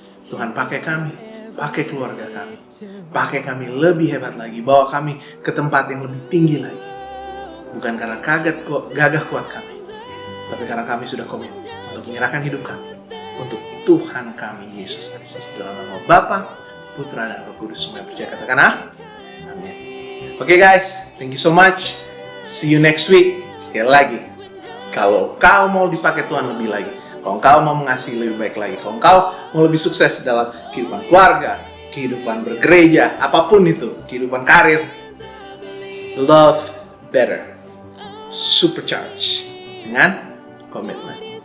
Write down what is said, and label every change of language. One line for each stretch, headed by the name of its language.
Indonesian: Tuhan pakai kami, pakai keluarga kami, pakai kami lebih hebat lagi, bawa kami ke tempat yang lebih tinggi lagi. Bukan karena gagah kuat kami, tapi karena kami sudah komit untuk menyerahkan hidup kami untuk Tuhan kami Yesus Kristus. Dalam nama Bapa, Putra dan Roh Kudus, semua yang percaya katakan amin.
English: Oke guys, thank you so much. See you next week.
Indonesian: Sekali lagi, kalau kau mau dipakai Tuhan lebih lagi, kalau kau mau mengasihi lebih baik lagi, kalau kau mau lebih sukses dalam kehidupan keluarga, kehidupan bergereja, apapun itu, kehidupan karir,
English: love better,
Indonesian: supercharge dengan komitmen.